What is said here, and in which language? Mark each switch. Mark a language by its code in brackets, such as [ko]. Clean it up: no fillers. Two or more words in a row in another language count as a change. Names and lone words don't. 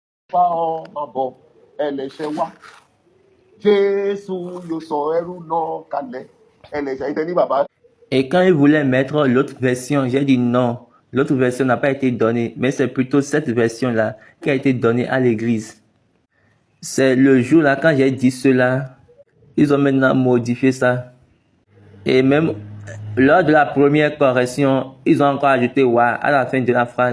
[yo] ọmọ bọ̀ ẹlẹ́ṣẹ̀ wá. Jésù yóò sọ ẹrú náà kalẹ̀. Ẹlẹ́ṣẹ̀ ìtẹ́ni bàbá. [fr] Et quand il voulait mettre l'autre version, j'ai dit non. L'autre version n'a pas été donnée, mais c'est plutôt cette version-là qui a été donnée à l'église. C'est le jour-là, quand j'ai dit cela, ils ont maintenant modifié ça. Et même lors de la première correction, ils ont encore ajouté « wa » à la fin de la phrase.